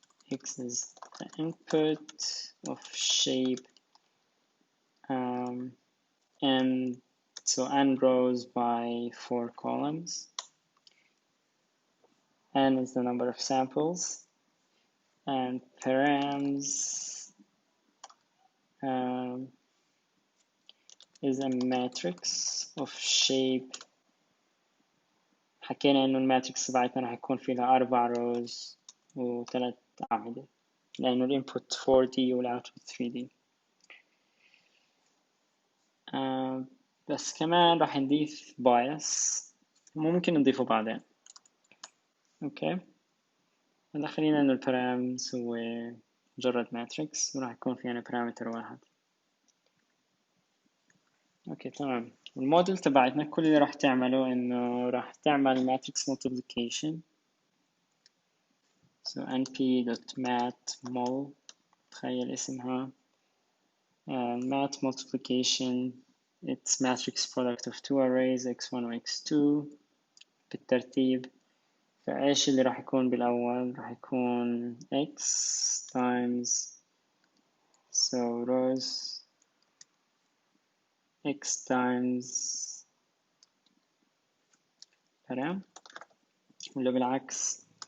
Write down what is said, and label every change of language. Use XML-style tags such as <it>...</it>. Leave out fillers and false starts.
<en>X is the input of shape and so n rows by 4 columns. N is the number of samples and params is a matrix of shape.</en> <ar>حكينا انه الماتريكس تبعتنا راح يكون فيها 4 rows و3 أعمدة لأنه الانبوت 4D والoutput 3D. بس كمان راح نضيف bias ممكن نضيفه بعدين. اوكي. هلا خلينا انه البارامز هو مجرد ماتريكس وراح يكون فينا بارامتر واحد. اوكي تمام. الموديل تبعتنا كل اللي راح تعمله انه راح تعمل ماتريكس multiplication.</ar> <en>so np.mat_mul</en> <ar>تخيل اسمها</ar> <en>mat multiplication. it's matrix product of two arrays x1 و x2</en> <ar>بالترتيب. فايش اللي راح يكون بالاول؟ راح يكون</ar> <en>x times so rows x times param</en> <ar>ولا بالعكس.</ar>